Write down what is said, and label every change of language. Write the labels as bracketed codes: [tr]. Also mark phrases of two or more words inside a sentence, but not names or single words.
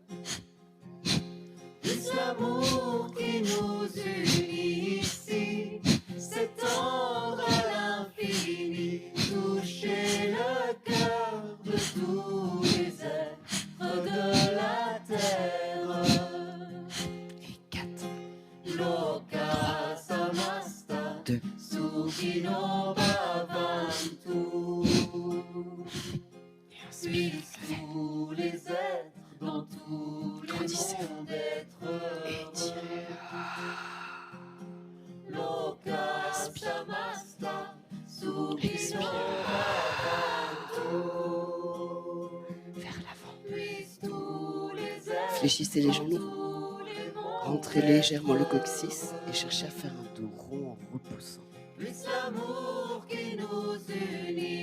[fr] Puisse l'amour qui nous unit ici s'étendre à l'infini, toucher le cœur de tous les êtres de la terre. Et 4, [sa] Loka samasta [fr] 2, [sa] sukino bhavantu. [fr] et inspire. Puissent tous les êtres dans tous les Grandissez. mondes être Et heureux. tirez. [sa] Loka [fr] Inspire. [sa] samasta sukino [fr] Expire. [sa] bhavantu. [fr] Vers Fléchissez les genoux. Rentrez légèrement le coccyx et cherchez à faire un dos rond en repoussant. Plus l'amour qui nous unit.